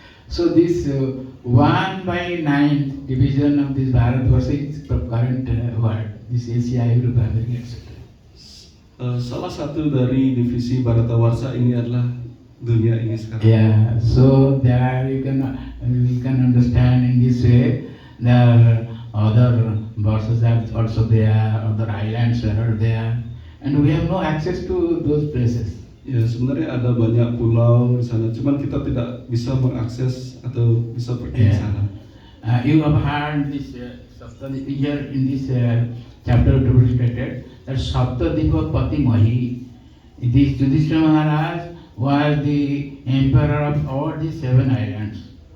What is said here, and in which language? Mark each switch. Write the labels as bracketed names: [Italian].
[English] So this 1/9 division of this Bharat Versa is the current word. This Asia, Europe, America, etc. [Indonesian] Salah satu dari divisi Bharatavarsa ini adalah dunia ini sekarang. [English] Yeah, so there we can understand in this way. There are other verses are also there, other islands are there, and we have no access to those places. [Indonesian] Ya sebenarnya ada banyak pulau di sana, cuman kita tidak bisa mengakses atau bisa pergi ke sana. [English] You have heard this here in this chapter to be stated that Saptadipa Pati Mahi. This Yudhishthira Maharaj was the emperor of all these 7 islands.